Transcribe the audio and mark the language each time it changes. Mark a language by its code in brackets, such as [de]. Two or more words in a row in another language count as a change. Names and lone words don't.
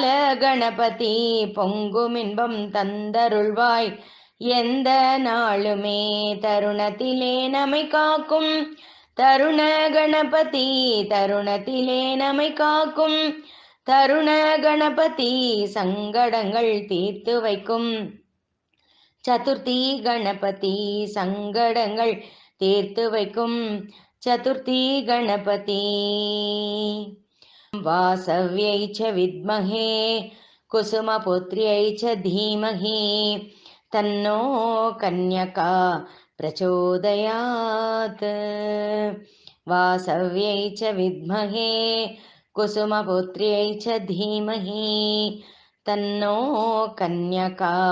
[ta] கணபதி பொங்குமின்பம் தந்தருள்வாய் எந்த நாளுமே தருணத்திலே நம்மை காக்கும் தருண கணபதி தருணத்திலே நம்மை காக்கும் தருண கணபதி சங்கடங்கள் தீர்த்து வைக்கும் சதுர்த்தி கணபதி சங்கடங்கள் தீர்த்து வைக்கும் சதுர்த்தி கணபதி [sa] वासव्यै च विद्महे कुसुमपुत्र्यै च धीमहि तन्नो कन्यका प्रचोदयात् वासव्यै च विद्महे कुसुमपुत्र्यै च धीमहि तन्नो कन्यका